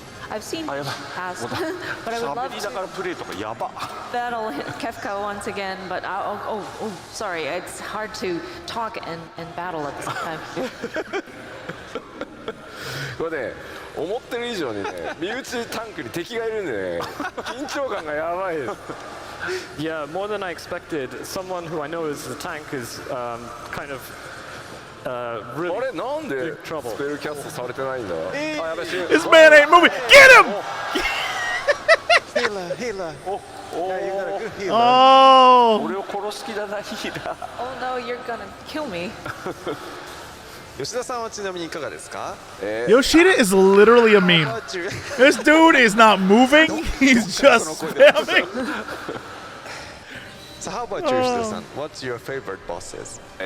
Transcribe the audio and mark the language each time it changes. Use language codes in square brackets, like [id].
[en] I've seen past, but I would love to battle Kefka once again. But sorry, it's hard to talk and battle at the same time. [ja] これね、思ってる以上にね、身内タンクに敵がいるんでね、緊張感がやばいです。 [en] Yeah, more than I expected. Someone who I know is the tank is kind of really [ja] あれなんでスペルキャストされてないんだ。 [en] This man ain't moving. Get him! Healer. Oh. [ja] 俺を殺す気だな、ヒーラー。 [en] Oh no, you're gonna kill me. [ja] 吉田さんはちなみにいかがですか？ [en] Yoshida is literally a meme. This dude is not moving. He's just spamming. So how about you, [ja] 吉田さん? [en] What's your favorite bosses?